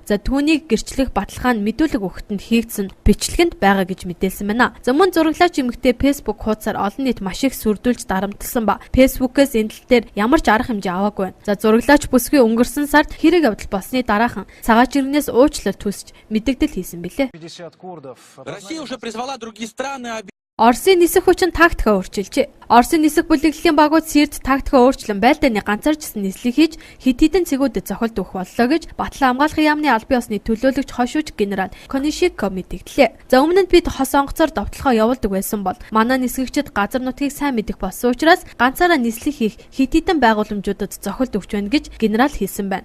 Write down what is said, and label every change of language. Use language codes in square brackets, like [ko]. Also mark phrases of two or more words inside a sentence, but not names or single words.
[mn] За түүнийг гэрчлэх баталгаа нь мэдүүлэг өгөхөнд хийгдсэн бичлэгэнд байгаа гэж мэдээлсэн байна. За мөн зураглагч эмэгтэй Facebook хуудасаар олон нийт маш их сүрдүүлж дарамтлсан ба Facebook-ээс энэ тал дээр ямар ч арга хэмжээ аваагүй байна. За зураглагч бүсгүй өнгөрсөн сард хэрэг явдал болсны дараахан цагаач иргэнээс уучлалт хүсч мэдээлэл хийсэн билээ. [ru] Россия уже призвала другие страны. [mn] Оросын нисэх хүчин тактикаа өөрчилжээ. Оросын нисэх бүлэглэлийн багууд Сирт тактикаа өөрчлөн байлдааны ганцаарчсан нислэг хийж хит хитэн цэгүүдэд цохилт өгөх боллоо гэж Батлан хамгаалахын яамны албан ёсны төлөөлөгч хошууч генерал Конишико мэдгдлээ. За өмнө нь бид хос онгоцоор довтлохоо явуулдаг байсан бол манай нисгэгчид газар нутгийг сайн мэдэх болсон учраас ганцаараа нислэг хийх хит хитэн байгууламжуудад цохилт өгч байна гэж генерал хэлсэн байна.